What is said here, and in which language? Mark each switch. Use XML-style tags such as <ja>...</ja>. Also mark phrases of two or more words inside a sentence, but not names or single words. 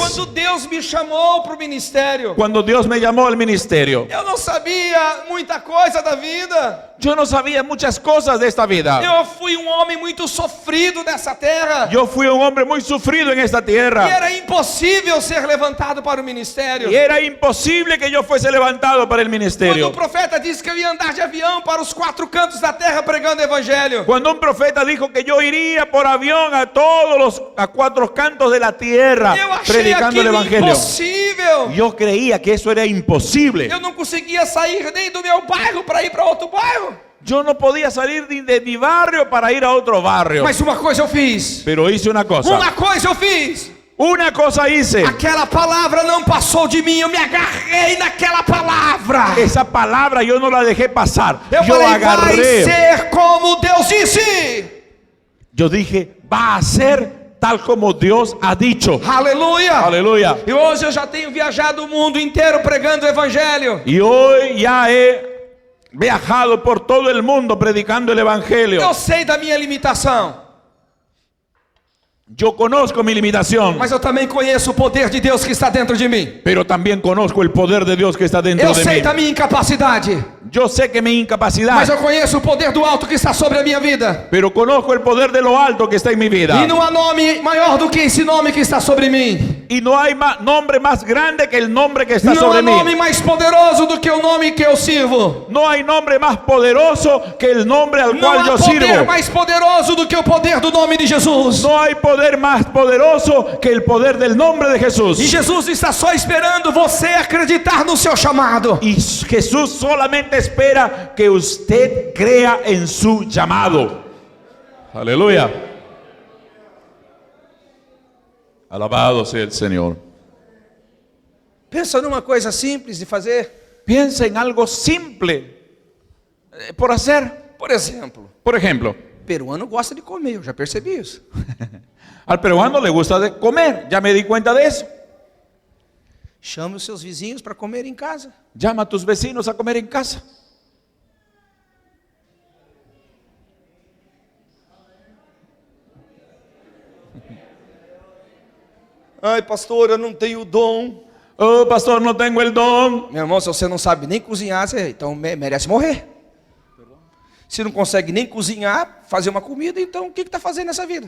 <pt>Quando Deus me chamou para o ministério,</pt> <es>Cuando Dios me llamó al ministerio,</es> <pt>eu não sabia muita coisa da vida.</pt> <es>yo no sabía muchas cosas de esta vida.</es> <pt>Eu fui um homem muito sofrido nessa terra.</pt> <es>Yo fui un hombre muy sufrido en esta</es> <pt>E</pt> <es>tierra.</es> <pt>era impossível ser levantado para o ministério.</pt> <es>Y era imposible que yo fuese levantado para el</es> <pt>Quando</pt> <es>ministerio.</es> <pt>o profeta disse que eu ia andar de avião para os 4 cantos da terra pregando o evangelho,</pt> <es>Cuando un profeta dijo que yo iría por avión a todos los 4 cantos de la tierra</es> <pt>eu achei</pt> <es>predicando el</es> <pt>aquilo</pt> <es>evangelio,</es> <pt>impossível.</pt> <es>yo creía que eso era imposible.</es> <pt>Eu não conseguia sair nem do meu bairro para ir para outro bairro.</pt> <es>Yo no podía salir de mi barrio para ir a otro barrio.</es> <pt>Mas uma coisa eu fiz.</pt> <es>Pero hice una cosa.</es> <pt>Uma coisa eu fiz.</pt> <es>Una cosa hice.</es> <pt>Aquela palavra não passou de mim. Eu me agarrei naquela palavra.</pt> <es>Esa palabra yo no la dejé pasar.</es> <pt>Eu</pt> <es>Yo</es> <pt>falei, vai</pt> <es>agarré.</es> <pt>ser como Deus disse.</pt> <es>Yo dije, va a ser tal como Dios ha dicho.</es> <pt>Aleluia.</pt> <es>Aleluya.</es> <pt>E hoje eu já tenho viajado o mundo inteiro pregando o evangelho.</pt> <es>Y hoy ya he viajado por todo el mundo predicando el evangelio.</es> <pt>Eu sei da minha limitação,</pt> <es>Yo conozco mi limitación,</es> <pt>mas eu também conheço o poder de Deus que está dentro de mim.</pt> <es>pero también conozco el poder de Dios que está dentro</es> <pt>Eu</pt> <es>de</es> <pt>sei</pt> <es>mí.</es> <pt>da minha incapacidade,</pt> <es>Yo sé que mi</es> <pt>mas</pt> <es>incapacidad,</es> <pt>eu conheço o poder do alto que está sobre a minha vida.</pt> <es>pero conozco el poder de lo alto que está en mi vida.</es> <pt>E não há nome maior do que esse nome que está sobre mim.</pt> <es>Y no hay nombre más grande que el nombre que está</es> <pt>Não</pt> <es>sobre</es> <pt>há nome</pt> <es>mí.</es> <pt>mais poderoso do que o nome que eu sirvo.</pt> <es>No hay nombre más poderoso que el nombre al</es> <pt>Não</pt> <es>cual</es> <pt>há</pt> <es>yo</es> <pt>poder</pt> <es>sirvo.</es> <pt>mais poderoso do que o poder do nome de Jesus.</pt> <es>No hay poder más poderoso que el poder del nombre de Jesús.</es> <pt>E Jesus está só esperando você acreditar no seu chamado.</pt> <es>Y Jesús solamente espera que usted crea en su llamado. Aleluya. Alabado sea el Señor.</es> <pt>Pensa numa coisa simples de fazer.</pt> <es>Piensa en algo simple por hacer.</es> <pt>Por exemplo,</pt> <es>Por ejemplo,</es> <pt>peruano gosta de comer, eu já percebi isso.</pt> <es>al peruano le gusta de comer. Ya me di cuenta de eso.</es> <pt>Chame os seus vizinhos para comer em casa.</pt> <es>Llama a tus vecinos a comer en casa.</es> <pt>Ai, pastor, eu não tenho dom.</pt> <es>Oh, pastor, no tengo el don.</es> <pt>Meu irmão, se você não sabe nem cozinhar, você então merece morrer. Se não consegue nem cozinhar, fazer uma comida, então o que está fazendo nessa vida?</pt>